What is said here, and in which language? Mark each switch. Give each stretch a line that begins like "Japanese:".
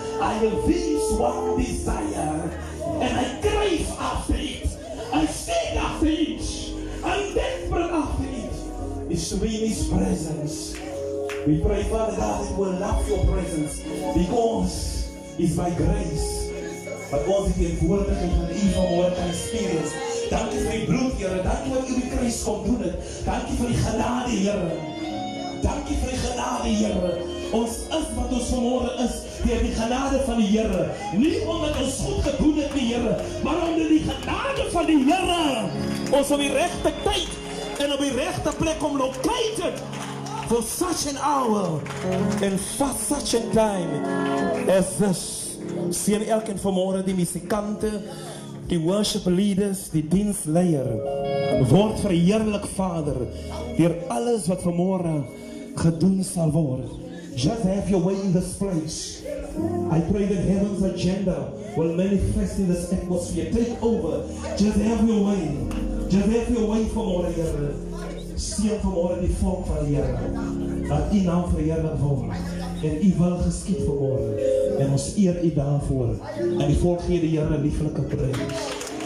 English: I have this one desire and I crave after it. I seek after it. I'm desperate after it. It's to be in His presence. We pray, Father God, that we'll love your presence because it's by grace. But
Afrikaans: ons het teenwoordigheid van U vanmôre kan experience. Dankie vir die bloed, Here. Dankie wat U die kruis kom doen het. Dankie vir die genade, Here. Dankie vir die genade, Here. Ons is wat ons vanmôre is deur die genade van die Here. Nie omdat ons goed gedoen het, die Here, maar onder die genade van die Here. Ons op die regte tyd en op die regte plek om
English: located for such an hour and for such a time as this.
Afrikaans: Sien elkeen vanmôre die musikante, die worship leaders, die diensleier word verheerlik, Vader, deur alles wat vanmôre gedoen sal word.
English: Just have your way in this place. I pray that heaven's agenda will manifest in this atmosphere. Take over. Just have your way. Just have your way
Afrikaans: vanmôre, Here. Sien vanmôre die volk van die Here. Dat U naam verheerlik word. En U wil geskied vanmôre. En ons eer U daarvoor. En die volk gee die Here 'n lieflike prys.